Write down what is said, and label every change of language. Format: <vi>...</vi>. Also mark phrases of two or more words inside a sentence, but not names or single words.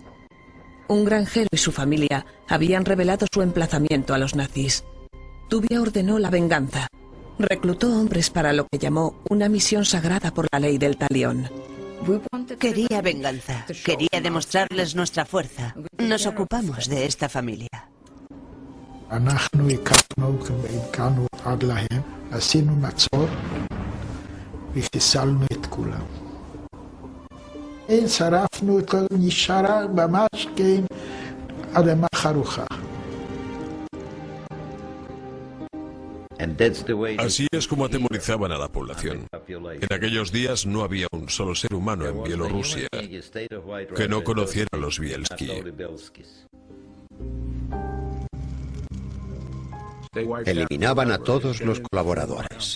<es>Un granjero y su familia habían revelado su emplazamiento a los nazis. Tuvia ordenó la venganza. Reclutó hombres para lo que llamó una misión sagrada por la ley del talión. Quería venganza, quería demostrarles nuestra fuerza. Nos ocupamos de esta familia.</es> <he>עשינו מצור וחיסלנו את כולם. שרפנו את נשארה ממש כן אדמה חרוכה.</he> <es>Así es como atemorizaban a la población. En aquellos días no había un solo ser humano en Bielorrusia que no conociera a los Bielski. Eliminaban a todos los colaboradores.</es>